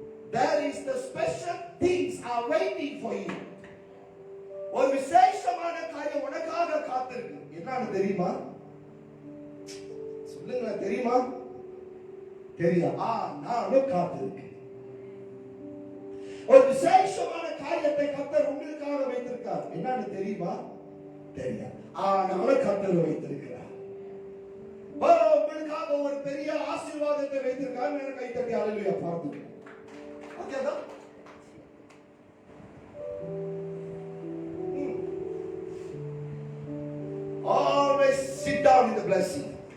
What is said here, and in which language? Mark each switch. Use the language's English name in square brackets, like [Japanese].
[English] There is the special things are waiting for you. [Tamil] ஒரு விசேஷமான காரியம் உனக்காக காத்திருக்கு. என்னன்னு தெரியுமா? சொல்லுங்க, தெரியுமா? தெரியா? நானும் காத்திருக்கேன். ஒரு விசேஷமான காரியத்தை கர்த்தர் உங்களுக்காக வைத்திருக்கார். என்னன்னு தெரியுமா? தெரியா? நானும் கர்த்தர் வைத்திருக்கிறார். உங்களுக்காக ஒரு பெரிய ஆசீர்வாதத்தை வைத்திருக்கார். எனக்கு கை தட்டி அல்லேலூயா பார்த்துக்கோங்க. [English] Okay, always sit down in the blessing.